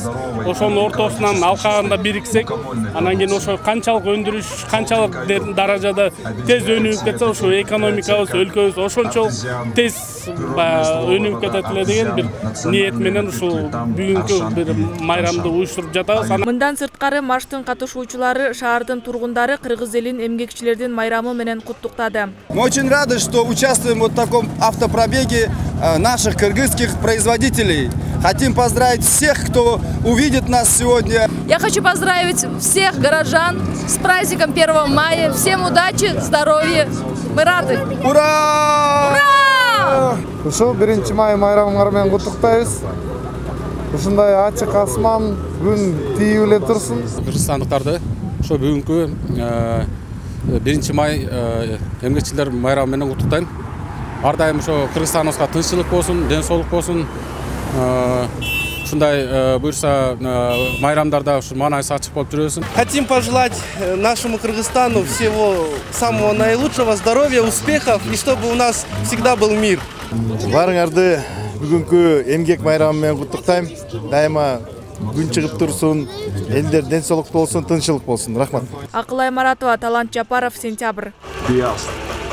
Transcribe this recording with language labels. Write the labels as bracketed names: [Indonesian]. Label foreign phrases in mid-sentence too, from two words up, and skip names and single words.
[Kyrgyz] Ошонун ортосунан алкагында бириксек, анан кийин ошо канчалык өндүрүш, канчалык даражада тез өнүгүп кетсе, ошо экономикабыз, өлкөбүз ошончолук тез өнүгүп кетет эле деген бир ниет менен ушул бүгүнкү бир майрамды уюштуруп жатабыз. Мындан сырткары марштын катышуучулары шаардын тургундары кыргыз элин эмгекчилердин майрамы менен куттуктады. [Russian] Мы очень рады, что участвуем в таком автопробеге наших кыргызских производителей. Хотим поздравить всех, кто увидит нас сегодня. Я хочу поздравить всех горожан с праздником 1 мая. Всем удачи, здоровья. Мы рады. Ура! Ура! [Kyrgyz] Ушул 1 май майрамыңар менен куттуктайбыз. Ушундай ачык асман, күн тийип эле турсун. Кыргызстандыктарды ошо бүгүнкү 1 май эмгекчилер майрамы менен куттуктайм. Ар дайым ошо Кыргызстаныбызга тынччылык болсун, ден соолук болсун. Ушундай буюрса майрамдарда ушу маанайсы ачык болуп жүрөсүн. [Russian] Хотим пожелать нашему Кыргызстану всего самого наилучшего, здоровья, успехов и чтобы у нас всегда был мир. [Kyrgyz] Баарыңарды бүгүнкү эмгек майрамы менен куттуктайм. Дайыма күн чыгып турсун, элдер ден соолуктуу болсун, тынччылык болсун. Рахмат. Акылай Маратова, Талант Жапаров, Сентябрь.